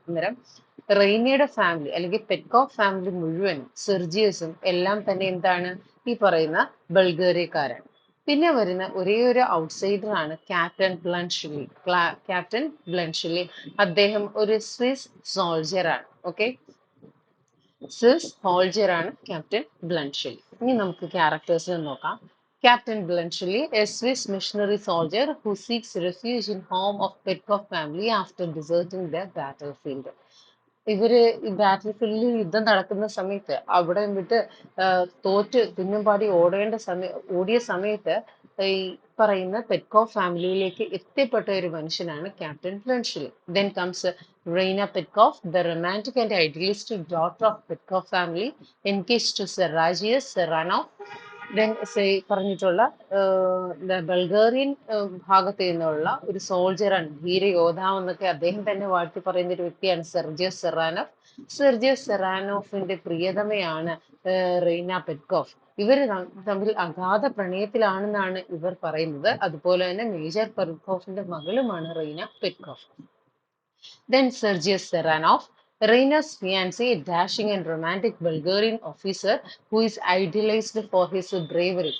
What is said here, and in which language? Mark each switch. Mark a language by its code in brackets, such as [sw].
[ml] അന്നേരം റെയ്നയുടെ ഫാമിലി അല്ലെങ്കിൽ പെറ്റ്കോഫ് ഫാമിലി മുഴുവനും സെർജിയസും എല്ലാം തന്നെ എന്താണ്, ഈ പറയുന്ന ബൾഗേറിയക്കാരാണ്. പിന്നെ വരുന്ന ഒരേ ഒരു ഔട്ട്സൈഡർ ആണ് ക്യാപ്റ്റൻ ബ്ലൻഷിലി. ക്യാപ്റ്റൻ ബ്ലൻഷിലി അദ്ദേഹം ഒരു സ്വിസ് സോൾജർ ആണ്. ഓക്കെ, സ്വിസ് സോൾജർ ആണ് ക്യാപ്റ്റൻ ബ്ലൻഷിലി. ഇനി നമുക്ക് ക്യാരക്ടേഴ്സിനെ നോക്കാം. [en] Captain Bluntschli, a Swiss missionary soldier who seeks refuge in home of Petkoff family after deserting the battlefield. [ml] ഇവര് ഈ ബാറ്റിൽ ഫീൽഡിൽ യുദ്ധം നടക്കുന്ന സമയത്ത് അവിടെ വിട്ട് തോറ്റ് കുഞ്ഞുംപാടി ഓടിയ സമയത്ത് ഈ പറയുന്ന പെറ്റ്കോഫ് ഫാമിലിയിലേക്ക് എത്തിപ്പെട്ട ഒരു മനുഷ്യനാണ് captain ബ്ലൻഷിലി. [en] Then comes Raina Petkoff, the romantic and idealistic daughter of Petkoff family, engaged to Sergius Saranoff. [ml] Then പറഞ്ഞിട്ടുള്ള ബൾഗേറിയൻ ഭാഗത്ത് നിന്നുള്ള ഒരു സോൾജറാണ്, ധീരയോദ്ധാവെന്നൊക്കെ അദ്ദേഹം തന്നെ വാഴ്ത്തി പറയുന്ന ഒരു വ്യക്തിയാണ് സെർജിയസ് സെറാനോഫ്. സെർജിയസ് സെറാനോഫിന്റെ പ്രിയതമയാണ് റീന പെറ്റ്കോഫ്. ഇവർ തമ്മിൽ അഗാധ പ്രണയത്തിലാണെന്നാണ് ഇവർ പറയുന്നത്. അതുപോലെ തന്നെ major പെറ്റ്കോഫിന്റെ മകളുമാണ് Reena പെറ്റ്കോഫ്. [en] Then Sergius Seranov, Reina's fiancé, a dashing and romantic Bulgarian officer who is idealized for his bravery.